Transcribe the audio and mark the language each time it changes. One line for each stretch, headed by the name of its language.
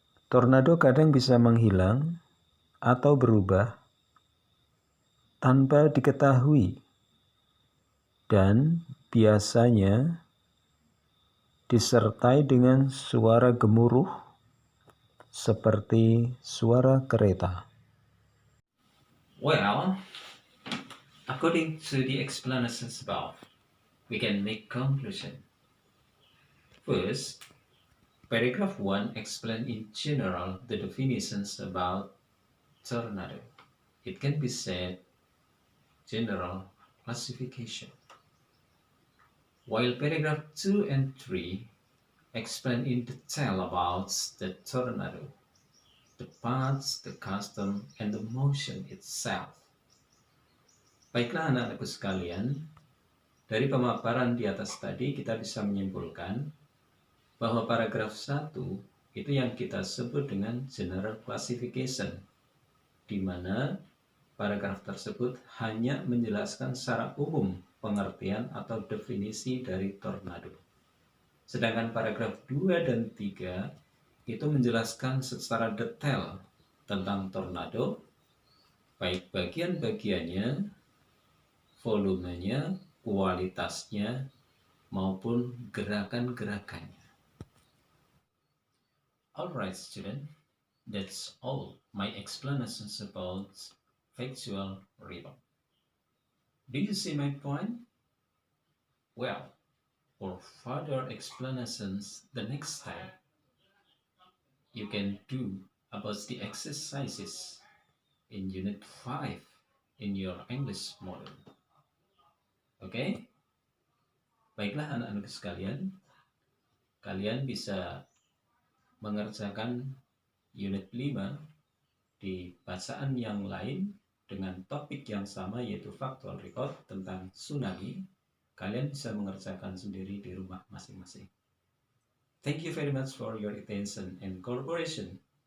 Indonesian: Tornado kadang bisa menghilang atau berubah tanpa diketahui dan biasanya disertai dengan suara gemuruh seperti suara kereta.
English: Well, according to the explanations above, we can make conclusion. First, paragraph 1 explains in general the definitions about tornado. It can be said general classification. While paragraph 2 and 3 explain in detail about the tornado, the paths, the custom, and the motion itself.
Indonesian: Baiklah anak-anakku sekalian, dari pemaparan di atas tadi kita bisa menyimpulkan bahwa paragraf 1 Itu yang kita sebut dengan general classification, di mana paragraf tersebut hanya menjelaskan secara umum pengertian atau definisi dari tornado. Sedangkan paragraf 2 dan 3 itu menjelaskan secara detail tentang tornado, baik bagian-bagiannya, volumenya, kualitasnya, maupun gerakan-gerakannya.
English: Alright student, that's all my explanations about factual report. Do you see my point? Well, for further explanations the next time, you can do about the exercises in Unit 5 in your English module.
Indonesian: Oke? Baiklah anak-anak sekalian, kalian bisa mengerjakan Unit 5 di bacaan yang lain dengan topik yang sama, yaitu factual report tentang tsunami. Kalian bisa mengerjakan sendiri di rumah masing-masing.
English: Thank you very much for your attention and cooperation.